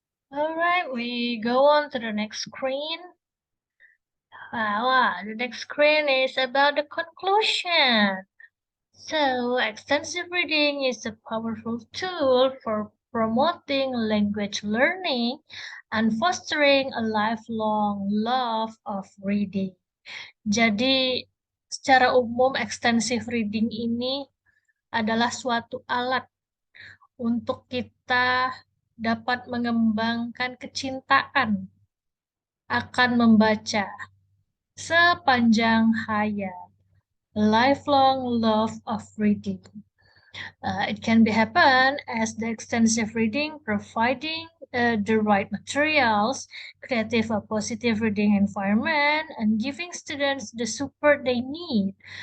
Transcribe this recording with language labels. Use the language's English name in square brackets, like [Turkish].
[English] All right, we go on to the next screen. The next screen is about the conclusion. So, extensive reading is a powerful tool for promoting language learning, and fostering a lifelong love of reading. [Indonesian] Jadi, secara umum extensive reading ini adalah suatu alat untuk kita dapat mengembangkan kecintaan akan membaca sepanjang hayat. [English] Lifelong love of reading. It can be happen as the extensive reading, providing the right materials, creative or positive reading environment, and giving students the support they need.